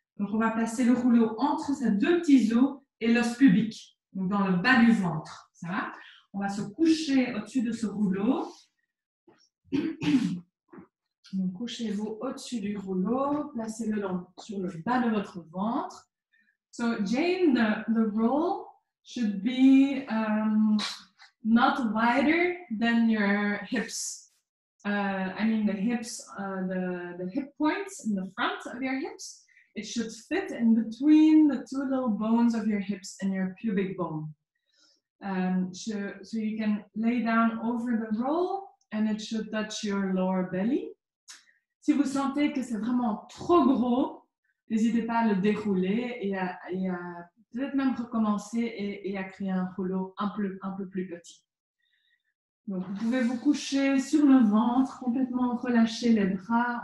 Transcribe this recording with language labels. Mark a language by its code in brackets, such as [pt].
[fr] Donc on va placer le rouleau entre ces deux petits os et l'os pubique, donc dans le bas du ventre. Ça va? On va se coucher au-dessus de ce rouleau. Donc, couchez-vous au-dessus du rouleau, placez-le sur le bas de votre ventre. [en] So, Jane, the roll should be not wider than your hips. I mean the hips, the hip points in the front of your hips. It should fit in between the two little bones of your hips and your pubic bone. So you can lay down over the roll and it should touch your lower belly. [fr] Si vous sentez que c'est vraiment trop gros, n'hésitez pas à le dérouler et à peut-être même recommencer et à créer un rouleau un peu plus petit. Donc, vous pouvez vous coucher sur le ventre, complètement relâcher les bras.